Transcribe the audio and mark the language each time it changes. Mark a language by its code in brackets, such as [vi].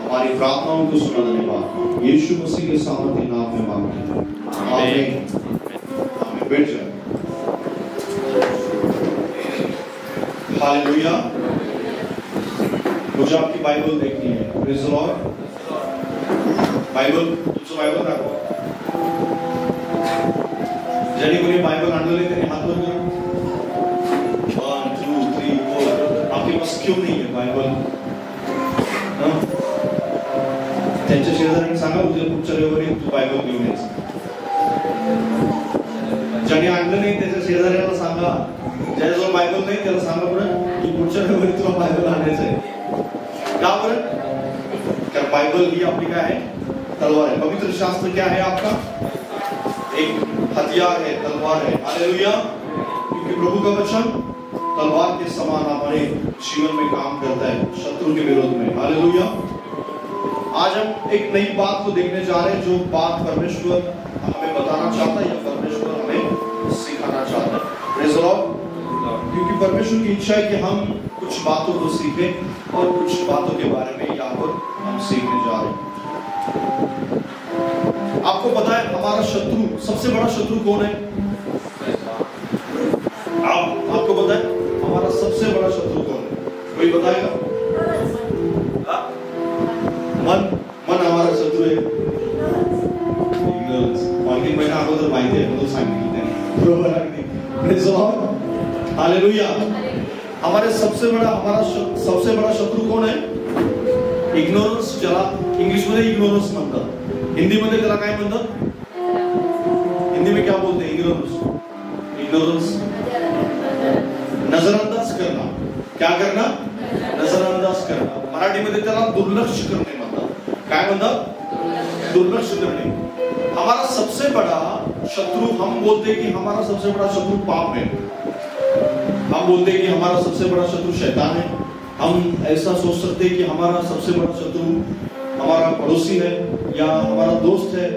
[hi] हमारी प्रार्थनाओं को सुना धन्यवाद यीशु मसीह के सामर्थ्य नाम में मांगते हैं, आमीन। आमीन। बैठ जाए। हालेलुया। मुझे आपकी बाइबल देखनी है, [en] Praise the Lord. [mr] बाइबल तुझे बाइबल रखो, जनी कोणी बाइबल आणलेले त्यांनी हात वर करा। [hi] 1 2 3 4 आपके पास क्यों नहीं है बाइबल? [mr] त्यांच्या शेजाऱ्यांनी सांगा उद्या पुढच्या रविवारी तू बायबल घेऊन यायचं. ज्याने आणलं नाही त्याच्या शेजाऱ्याला सांगा, ज्याच्याजवळ बायबल नाही त्याला सांगा बरं की पुढच्या रविवारी तुला बायबल आणायचं आहे. का बरं? कारण बायबल ही आपली काय आहे? [hi] तलवार है। पवित्र शास्त्र क्या है आपका? एक हथियार है, तलवार है। हालेलुया। क्योंकि प्रभु का वचन तलवार के समान हमारे जीवन में काम करता है शत्रु के विरोध में। हालेलुया। आज हम एक नई बात को देखने जा रहे हैं, जो बात परमेश्वर हमें बताना चाहता है या परमेश्वर हमें सिखाना चाहता है। [en] Praise the Lord. [hi] क्योंकि परमेश्वर की इच्छा है कि हम कुछ बातों को सीखें और कुछ बातों के बारे में यहाँ पर हम सीखने जा रहे हैं। आपको पता है हमारा शत्रु, सबसे बड़ा शत्रु कौन है? आपको पता है हमारा सबसे बड़ा शत्रु कौन है? कोई बताएगा? मन हमारा शत्रु है। [mr] ऑनलाइन महिना अगोदर माहिती आहे म्हणून सांगितलं त्यांनी, बरोबर अगदी। [en] Praise the Lord. Hallelujah. [hi] हमारा सबसे बड़ा शत्रु कौन है? [mr] इग्नोरन्स, ज्याला इंग्लिश मध्ये इग्नोरन्स म्हणतात, हिंदी मध्ये त्याला काय म्हणतात? [hi] हिंदी में क्या बोलते हैं? इग्नोरन्स, नजरअंदाज करना। क्या करना? नजरअंदाज करना। [mr] मराठी मध्ये त्याला दुर्लक्ष करणे म्हणतात। काय म्हणतात? दुर्लक्ष करणे। [hi] हमारा सबसे बड़ा शत्रु, हम बोलते हैं कि हमारा सबसे बड़ा शत्रु पाप है, हम बोलते हैं कि हमारा सबसे बड़ा शत्रु शैतान है, हम ऐसा सोच सकते हैं कि हमारा सबसे बड़ा शत्रु हमारा पड़ोसी है या हमारा दोस्त है।